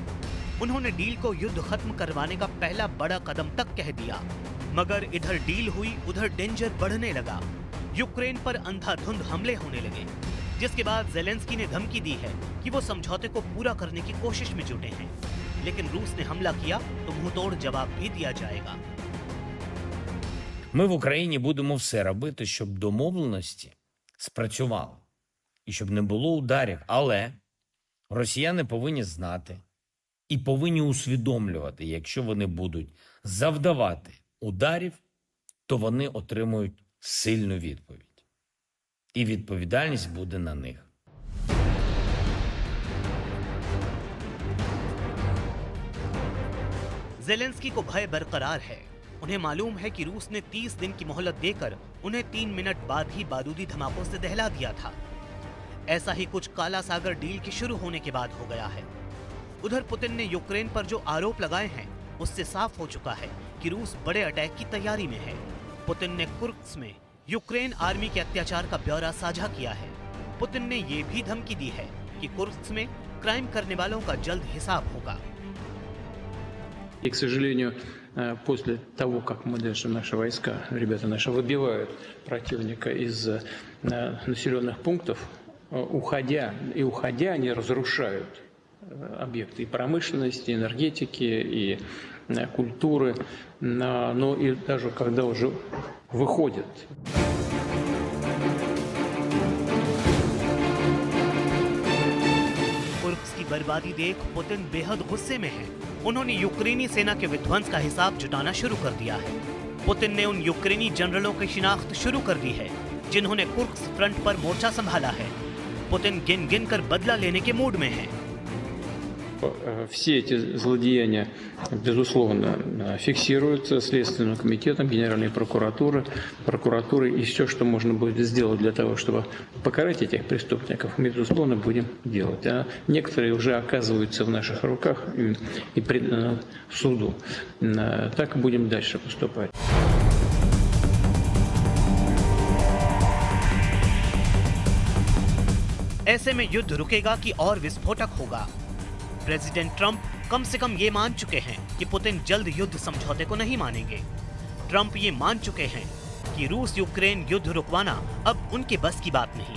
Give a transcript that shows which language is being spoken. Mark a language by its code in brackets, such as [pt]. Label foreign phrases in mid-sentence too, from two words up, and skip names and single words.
[hi] उन्होंने डील को युद्ध खत्म करवाने का पहला बड़ा कदम तक कह दिया। मगर इधर डील हुई, उधर डेंजर बढ़ने लगा। यूक्रेन पर अंधाधुंध हमले होने लगे, जिसके बाद ज़ेलेंस्की ने धमकी दी है कि वो समझौते को पूरा करने की कोशिश में जुटे हैं। लेकिन रूस ने हमला किया तो मुंहतोड़ जवाब भी दिया जाएगा। [uk] Ми в Україні будемо все робити, щоб домовленості спрацювали і щоб не було ударів. Але росіяни повинні знати і повинні усвідомлювати, якщо вони будуть завдавати ударів, то вони отримують сильну відповідь. І відповідальність буде на них. [hi] ज़ेलेंस्की को भय बरकरार है। उन्हें मालूम है कि रूस ने 30 दिन की मोहलत देकर उन्हें 3 मिनट बाद ही बारूदी धमाकों से दहला दिया था। ऐसा ही कुछ काला सागर डील के शुरू होने के बाद हो गया है। उधर पुतिन ने यूक्रेन पर जो आरोप लगाए हैं उससे साफ हो चुका है कि रूस बड़े अटैक की तैयारी में है। पुतिन ने कुर्स्क में यूक्रेन आर्मी के अत्याचार का ब्यौरा साझा किया है। पुतिन ने ये भी धमकी दी है कि कुर्स्क में क्राइम करने वालों का जल्द हिसाब होगा। [ru] И, к сожалению, после того, как мы даже наши войска, ребята наши, выбивают противника из населенных пунктов, уходя, они разрушают объекты и промышленности, и энергетики, и культуры, но и даже когда уже выходят. [hi] कुर्स्क की बर्बादी देख पुतिन बेहद गुस्से में है। उन्होंने यूक्रेनी सेना के विध्वंस का हिसाब जुटाना शुरू कर दिया है। पुतिन ने उन यूक्रेनी जनरलों की शिनाख्त शुरू कर दी है जिन्होंने कुर्स्क फ्रंट पर मोर्चा संभाला है। पुतिन गिन गिन कर बदला लेने के मूड में है। [ru] Все эти злодеяния, безусловно, фиксируются Следственным комитетом, Генеральной прокуратурой, и все, что можно будет сделать для того, чтобы покарать этих преступников, мы, безусловно, будем делать. А некоторые уже оказываются в наших руках и преданы суду. Так и будем дальше поступать. [hi] ऐसे में युद्ध रुकेगा कि और विस्फोटक होगा? प्रेसिडेंट ट्रंप कम से कम ये मान चुके हैं कि पुतिन जल्द युद्ध समझौते को नहीं मानेंगे। ट्रंप ये मान चुके हैं कि रूस यूक्रेन युद्ध रुकवाना अब उनके बस की बात नहीं।